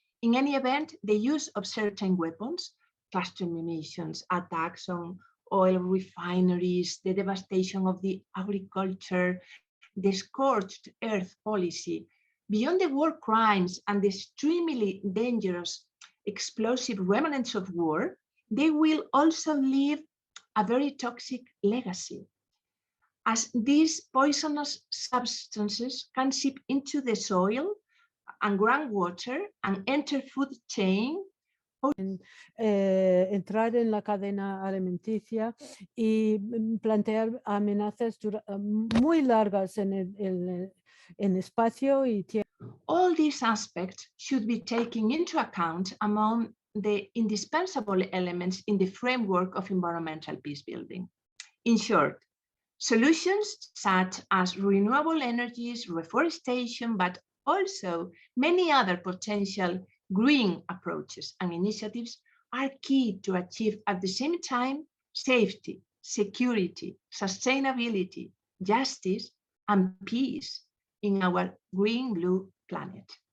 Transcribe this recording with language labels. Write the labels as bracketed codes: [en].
[en] In any event, the use of certain weapons, cluster munitions, attacks on oil refineries, the devastation of the agriculture, the scorched earth policy, beyond the war crimes and the extremely dangerous explosive remnants of war, they will also leave a very toxic legacy, as these poisonous substances can seep into the soil and groundwater and enter food chain. [es] Entrar en la cadena alimenticia y plantear amenazas muy largas en el espacio y tiempo. [en] All these aspects should be taken into account among the indispensable elements in the framework of environmental peace building. In short, solutions such as renewable energies, reforestation, but also many other potential green approaches and initiatives are key to achieve at the same time safety, security, sustainability, justice, and peace in our green-blue planet.